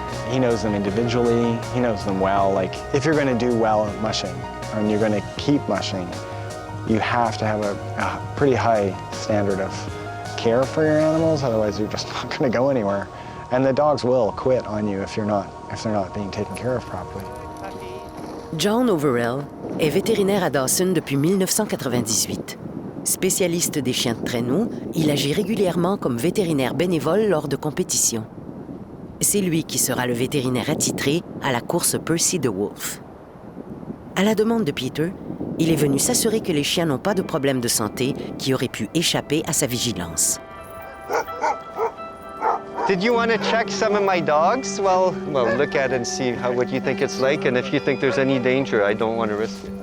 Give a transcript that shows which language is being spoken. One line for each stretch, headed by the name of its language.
English: He knows them individually, he knows them well. Like, if you're going to do well at mushing, and you're going to keep mushing, you have to have a pretty high standard of care for your animals, otherwise you're just not going to go anywhere. And the dogs will quit on you if they're not being taken care of properly.
French: John Overell est vétérinaire à Dawson depuis 1998. Spécialiste des chiens de traîneau, il agit régulièrement comme vétérinaire bénévole lors de compétitions. C'est lui qui sera le vétérinaire attitré à la course Percy the Wolf. À la demande de Peter, il est venu s'assurer que les chiens n'ont pas de problèmes de santé qui auraient pu échapper à sa vigilance.
English: Did you want to check some of my dogs? Well, look at it and see what you think it's like, and if you think there's any danger, I don't want to risk it.